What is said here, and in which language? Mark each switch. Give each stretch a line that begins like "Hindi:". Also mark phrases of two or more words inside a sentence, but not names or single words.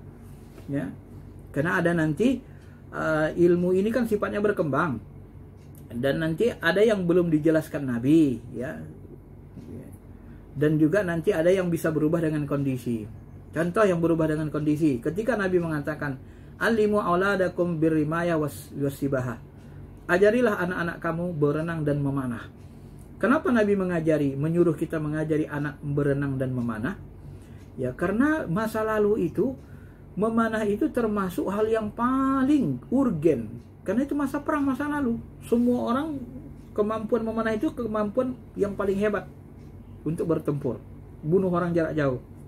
Indonesian: Ya, karena ada nanti ilmu ini kan sifatnya berkembang. Dan nanti ada yang belum dijelaskan Nabi ya. Dan juga nanti ada yang bisa berubah dengan kondisi. Contoh yang berubah dengan kondisi, ketika Nabi mengatakan
Arabic: علموا أولادكم الرماية والسباحة,
Indonesian: ajarilah anak-anak kamu berenang dan memanah. Kenapa Nabi menyuruh kita mengajari anak berenang dan memanah? Ya karena masa lalu itu memanah itu termasuk hal yang paling urgen. Karena itu masa perang masa lalu. Semua orang kemampuan memanah itu kemampuan yang paling hebat untuk bertempur, bunuh orang jarak jauh.